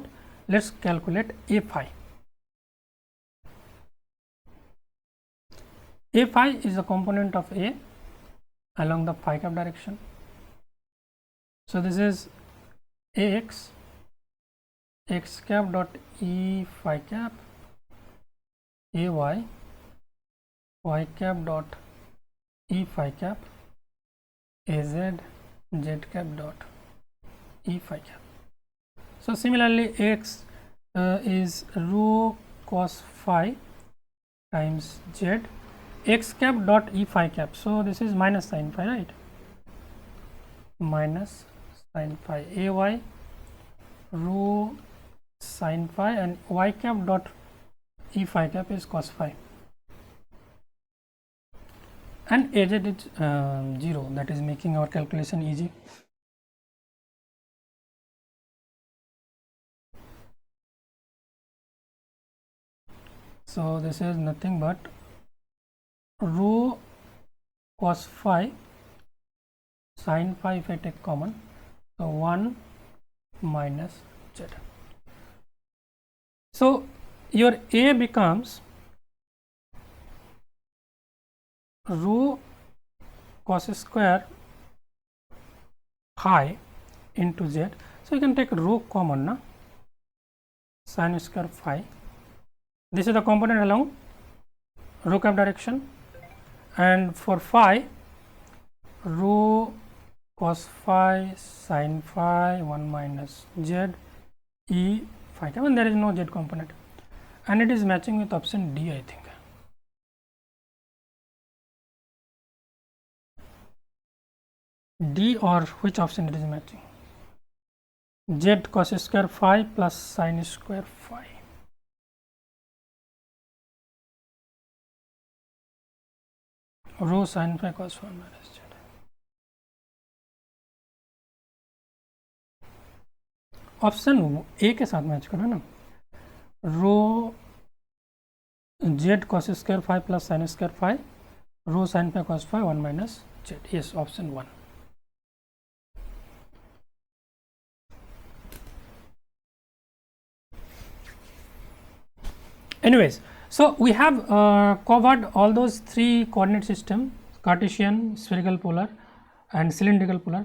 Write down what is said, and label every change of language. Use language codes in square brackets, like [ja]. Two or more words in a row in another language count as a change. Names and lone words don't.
[en] Let's calculate a phi. A phi is a component of a along the phi cap direction. So this is ax x cap dot e phi cap, ay y cap dot e phi cap, az z cap dot e phi cap. So similarly x is rho cos phi times z x cap dot e phi cap. So this is minus sin phi, right? Minus sin phi. Ay rho sin phi and y cap dot e phi cap is cos phi. And az is 0, that is making our calculation easy. So this is nothing but rho cos phi sin phi if I take common, so 1 minus z. So your a becomes rho cos square phi into z. So you can take rho common, na? Sin square phi. This is the component along rho cap direction, and for phi rho cos phi sin phi 1 minus z e phi cap, and there is no z component, and it is matching with option D, I think. D, or which option it is matching? Z cos square phi plus sin square phi. Rho sin phi cos 1 minus z. [hi] ऑप्शन ए के साथ मैच करो ना, [en] रो z cos square phi plus sin square phi, rho sin phi cos phi 1 minus z. Yes, option 1. Anyways, so we have covered all those three coordinate system: Cartesian, spherical polar and cylindrical polar.